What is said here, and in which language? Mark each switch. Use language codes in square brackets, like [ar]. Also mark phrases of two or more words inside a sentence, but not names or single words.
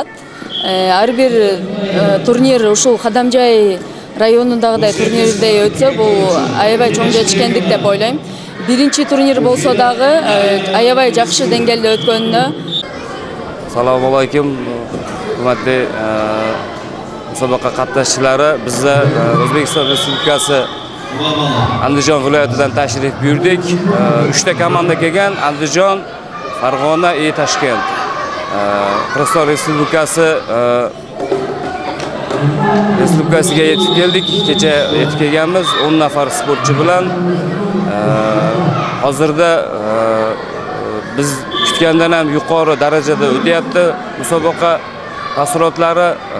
[ky] Ар бир турнир ушул Кадамжай районундагыдай турнирдей өтсө, бул аябай чоң жетишкендик деп ойлойм. Биринчи турнир болсо дагы аябай жакшы деңгээлде өткөнүнө. [ar] السلام عليكم, [ky] урматтуу мусабака катнашчылары. [uz] Биз Өзбекстан Республикасы Андижон viloyatidan tashrif buyurdik. 3 ta komanda kelgan: Andijon, Farg'ona va Toshkent. Qirg'iziston Respublikasiga yetib keldik. Kecha yetib kelganmiz 10 nafar sportchi bilan. Hozirda biz kutgandan ham yuqori darajada o'tyapti musobaqa taassurotlari.